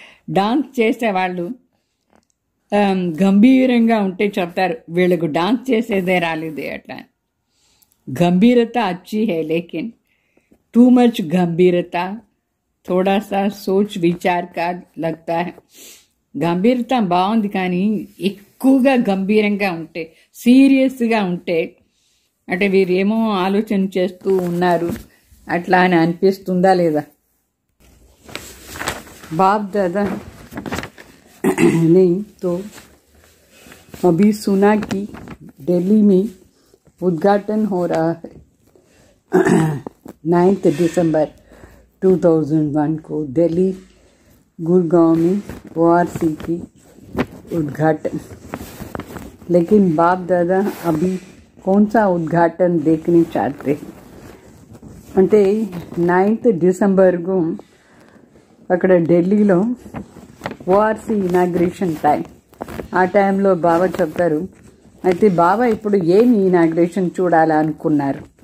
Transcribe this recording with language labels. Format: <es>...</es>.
<te>Dance చేసేవాళ్ళు గంభీరంగా ఉంటే చెప్తారు వీళ్ళకు డాన్స్ చేసేదే రాలేదే అట్లా.</te> <hi>గంభీరత अच्छी है लेकिन</hi> <en>too much</en> <hi>गंभीरता थोड़ा सा सोच विचार का लगता है.</hi> <te>గంభీరత బాగుంది కానీ ఎక్కువగా గంభీరంగా ఉంటే, సీరియస్గా ఉంటే అంటే వీరేమో ఆలోచన చేస్తూ ఉన్నారు అట్లా అని అనిపిస్తుందా లేదా?</te> <hi>बाप दादा ने तो अभी सुना कि दिल्ली में उद्घाटन हो रहा है 9 दिसंबर 2001 को दिल्ली गुड़गांव में ORC की उद्घाटन. लेकिन बाप दादा अभी कौन सा उद्घाटन देखने चाहते हैं</hi> <te>అంటే 9 డిసెంబర్కు అక్కడ ఢిల్లీలో ORC ఇనాగ్రేషన్ టైం. ఆ టైంలో బాబా చెప్తారు. అయితే బాబా ఇప్పుడు ఏమి ఇనాగ్రేషన్ చూడాలనుకున్నారు?</te>